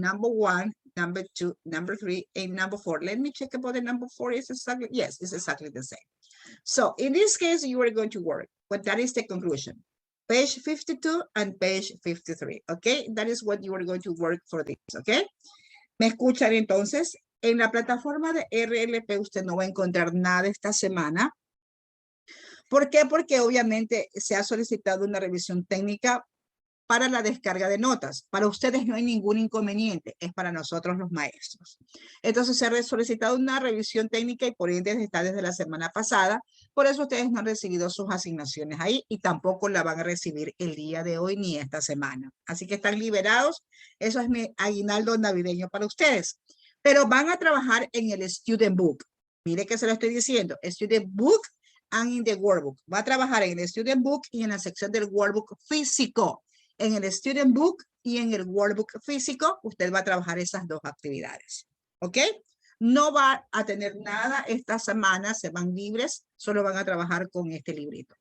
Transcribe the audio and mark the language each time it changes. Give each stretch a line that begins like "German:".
English: Number 1, number 2, number 3, and number 4. Let me check about the number 4. Is exactly, yes, it's exactly the same. So in this case, you are going to work, but that is the conclusion. Page 52 and page 53, okay? That is what you are going to work for this, okay?
Spanish: ¿Me escuchan entonces? En la plataforma de RLP usted no va a encontrar nada esta semana. ¿Por qué? Porque obviamente se ha solicitado una revisión técnica para la descarga de notas. Para ustedes no hay ningún inconveniente, es para nosotros los maestros. Entonces se ha solicitado una revisión técnica y por ende está desde la semana pasada. Por eso ustedes no han recibido sus asignaciones ahí y tampoco la van a recibir el día de hoy ni esta semana. Así que están liberados. Eso es mi aguinaldo navideño para ustedes. Pero van a trabajar en el Student Book. Mire que se lo estoy diciendo.
English: Student Book and in the Workbook.
Spanish: Va a trabajar en el Student Book y en la sección del Workbook físico. En el Student Book y en el Workbook físico, usted va a trabajar esas 2 actividades. ¿Ok? No va a tener nada esta semana, se van libres, solo van a trabajar con este librito.